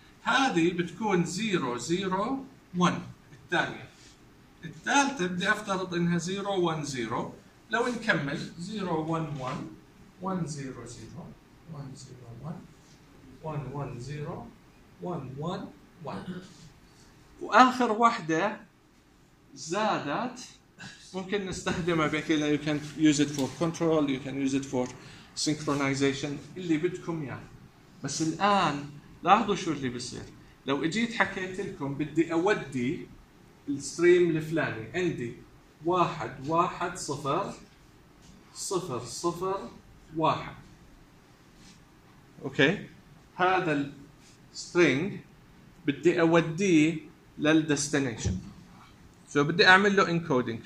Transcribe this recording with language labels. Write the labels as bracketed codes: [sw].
[ar] هذه بتكون 0 0 1 الثانيه، الثالثه بدي افترض انها 0 1 0 لو نكمل 0 1 1 1 0 0 1 0 1 1 0 1 1 1 وآخر واحدة زادت ممكن نستخدمها بكل. [en] you can use it for control you can use it for synchronization [ar] اللي بدكم يعني. بس الآن لاحظوا شو اللي بيصير. لو اجيت حكيت لكم بدي اودي الستريم الفلاني عندي 1 1 0 0 0 1، اوكي هذا السترينج بدي اوديه للديستنيشن، شو بدي اعمل له انكودينج.